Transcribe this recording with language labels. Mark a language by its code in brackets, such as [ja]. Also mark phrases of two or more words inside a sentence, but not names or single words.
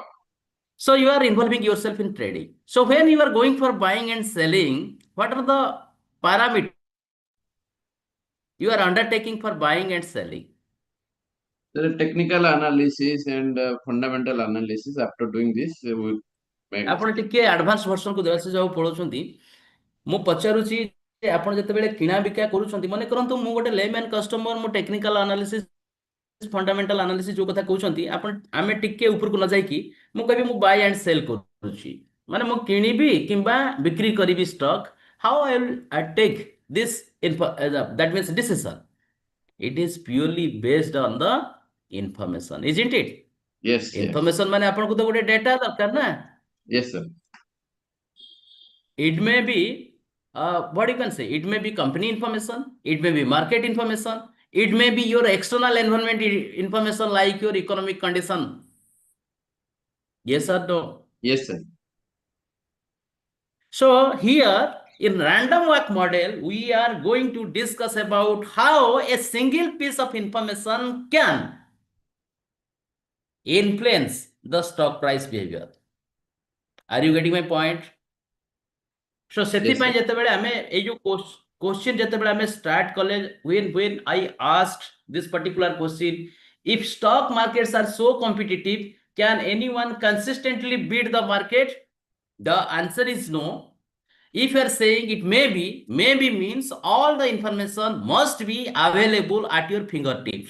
[en] So you are involving yourself in trading. So when you are going for buying and selling, what are the parameters you are undertaking for buying and selling? There are technical analysis and fundamental analysis. After doing this, we will make. [or] ଆପଣ ଟିକେ [en] advance version [or] ଦେବାଶିଷ ବାବୁ ପଢଉଛନ୍ତି, ମୁଁ ପଚାରୁଛି ଯେ ଆପଣ ଯେତେବେଳେ କିଣା ବିକା କରୁଛନ୍ତି, ମନେ କରନ୍ତୁ ମୁଁ ଗୋଟେ [en] layman customer, [or] ମୁଁ [en] technical analysis fundamental analysis [or] ଯୋଉ କଥା କହୁଛନ୍ତି, ଆପଣ ଆମେ ଟିକେ ଉପରକୁ ନ ଯାଇକି ମୁଁ କହିବି ମୁଁ [en] buy and sell [or] କରୁଛି, ମାନେ ମୁଁ କିଣିବି କିମ୍ବା ବିକ୍ରି କରିବି ଷ୍ଟକ୍, [en] how I will take this that means decision, it is purely based on the information, isn't it? Yes, yes. [or] Information ମାନେ ଆପଣଙ୍କୁ ତ ଗୋଟେ ଡାଟା ଦରକାର ନା. [en] Yes, sir. It may be what you can say, it may be company information, it may be market information, it may be your external environment information like your economic condition. Yes or no? Yes, sir. So here in random walk model, we are going to discuss about how a single piece of information can influence the stock price behavior. Are you getting my point? So [or] ସେଥିପାଇଁ ଯେତେବେଳେ ଆମେ ଏଇ ଯୋଉ question ଯେତେବେଳେ ଆମେ start କଲେ, [en] when I asked this particular question, if stock markets are so competitive, can anyone consistently beat the market? The answer is no. If you are saying it maybe means all the information must be available at your fingertips.